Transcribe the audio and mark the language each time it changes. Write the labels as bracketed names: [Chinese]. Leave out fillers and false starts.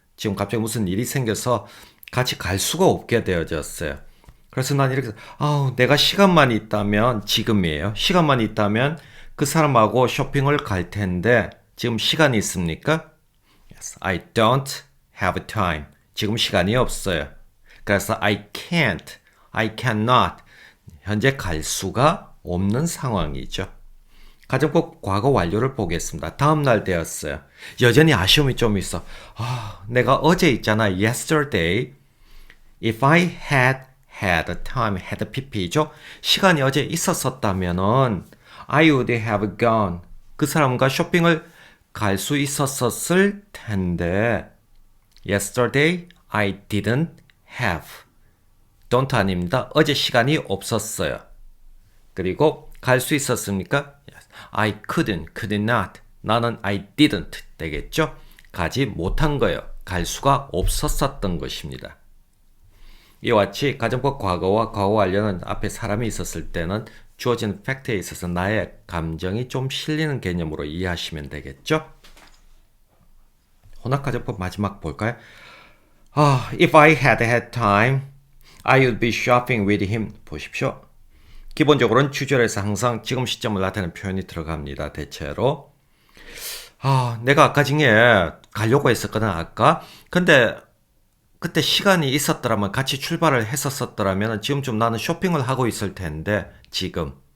[Korean] 지금 갑자기 무슨 일이 생겨서 같이 갈 수가 없게 되어졌어요. 그래서 난 이렇게 내가 시간만 있다면 지금이에요. 시간만 있다면 그 사람하고 쇼핑을 갈 텐데 지금 시간이 있습니까? [English] Yes, I don't have time. [Korean] 지금 시간이 없어요. 그래서 [English] I can't, I cannot. [Korean] 현재 갈 수가 없는 상황이죠. 가정법 과거 완료를 보겠습니다. 다음 날 되었어요. 여전히 아쉬움이 좀 있어. 내가 어제 있잖아. [English] Yesterday. If I had time, had pp죠. [Korean] 시간이 어제 있었었다면은 [English] I would have gone. [Korean] 그 사람과 쇼핑을 갈 수 있었을 텐데 [English] Yesterday I didn't have. [Korean] don't 아닙니다. 어제 시간이 없었어요. 그리고 갈 수 있었습니까? [English] I couldn't, could not. [Korean] 나는 [English] I didn't [Korean] 되겠죠? 가지 못한 거예요. 갈 수가 없었었던 것입니다. 이와 같이 가정법 과거와 과거 완료는 앞에 사람이 있었을 때는 주어진 팩트에 있어서 나의 감정이 좀 실리는 개념으로 이해하시면 되겠죠? 혼합가정법 마지막 볼까요? [English] If I had time, I would be shopping with him. [Korean] 보십시오. 기본적으로는 주절에서 항상 지금 시점을 나타내는 표현이 들어갑니다. 대체로 내가 아까 중에 가려고 했었거든 아까. 근데 그때 시간이 있었더라면 같이 출발을 했었더라면 지금쯤 나는 쇼핑을 하고 있을 텐데 지금.